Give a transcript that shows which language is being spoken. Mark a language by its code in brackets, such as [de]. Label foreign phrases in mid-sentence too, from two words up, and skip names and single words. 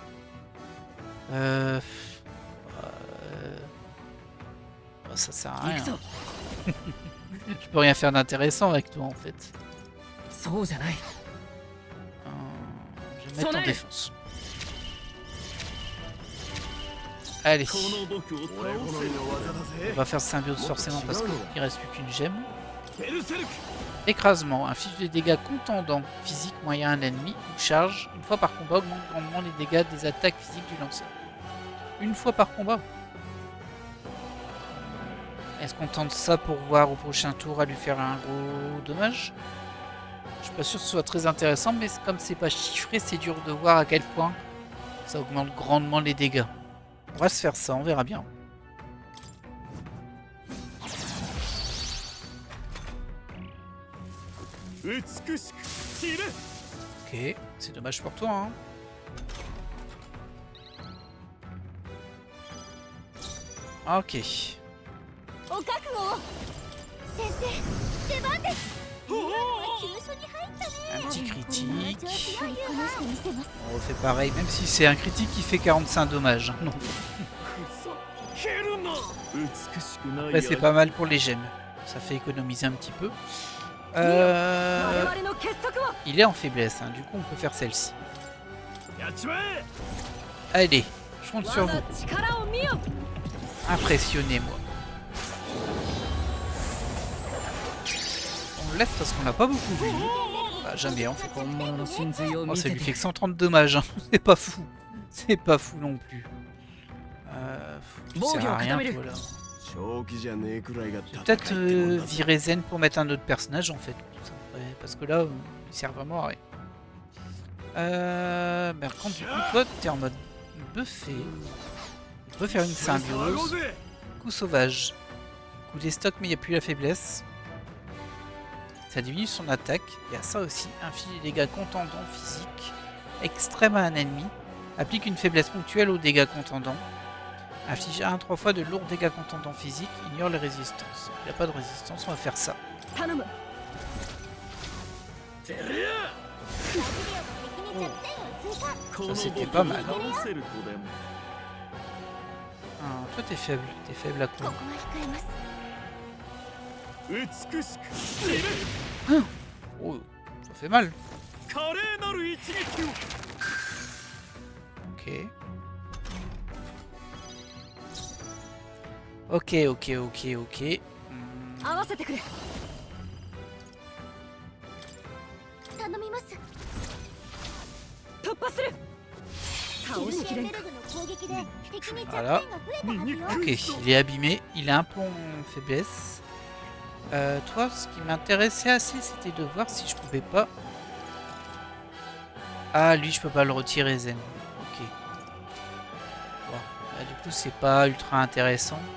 [fr] Ça sert à rien. Je peux rien faire d'intéressant avec toi, en fait. Je vais mettre en défense. Allez, [ja] この僕を倒俺好みの技だぜ [fr] on va faire symbiose forcément parce qu'il reste plus qu'une gemme. [ja] せベルセルク [fr] Écrasement, inflige des dégâts contendants physiques moyens à un ennemi ou charge. Une fois par combat, augmente grandement les dégâts des attaques physiques du lanceur. Une fois par combat. Est-ce qu'on tente ça pour voir au prochain tour à lui faire un gros dommage? Je suis pas sûr que ce soit très intéressant, mais comme c'est pas chiffré, c'est dur de voir à quel point ça augmente grandement les dégâts. On va se faire ça, on verra bien. Ok, c'est dommage pour toi, hein. Ok. [ja] お覚悟を先生出番です今のは急所に入ったね [fr] Un petit [ja] この [fr] critique. [ja] 調子をこなしてみせます [fr] On refait pareil, même si c'est un critique qui fait 45 dommages. hein, Non. [ja] 蹴るな美しくない [fr] Après, c'est pas mal pour les gemmes. Ça fait économiser un petit peu. [ja] 我々の結束を [fr] Il est en faiblesse, hein, du coup on peut faire celle-ci. [ja] やっちまえ [fr] Allez, je compte sur [ja] 我 [fr] vous. [ja] が力を見よ [fr] Impressionnez-moi. On le laisse parce qu'on l'a pas beaucoup vu. Bah, jamais, on fait quoi. [ja] 本物の真髄を [fr] Oh, [ja] 見 [fr] ça [ja] せ [fr] lui [ja] て [fr] fait que 130 dommages. hein. C'est pas fou. C'est pas fou non plus. Tu sers à rien, toi, là. [ja] 正気じゃねえくらいが [fr] Peut-être virer Zen pour mettre un autre personnage en fait. Ça pourrait- Parce que là, il sert vraiment à rien. Mais par contre, du coup, toi, t'es en mode buffé. On peut faire une symbiose. Coup sauvage. Coup des stocks, mais il n'y a plus la faiblesse. Ça diminue son attaque. Il y a ça aussi. Inflige des dégâts contendants physiques extrêmes à un ennemi. Applique une faiblesse ponctuelle aux dégâts contendants. Inflige 1-3 fois de lourds dégâts contendants physiques. Ignore les résistances. Il n'y a pas de résistance, on va faire ça. [ja] 頼むてりゃ [fr] Ça, c'était pas mal. [ja] 倒せるとでも [fr] Ah, toi t'es faible à [ja] こ [fr] quoi [ja] こは控えます美しく死ね [fr] Oh, ça fait mal. [ja] 華麗なる一撃を [fr] Ok. Ok. [ja] 合わせてくれ頼みます突破する倒しきれんか [fr] Voilà. Ok, il est abîmé. Il a un peu en faiblesse. Toi, ce qui m'intéressait assez, c'était de voir si je pouvais pas... Ah, lui, je peux pas le retirer, Zen. Ok. Bon, bah, du coup, c'est pas ultra intéressant.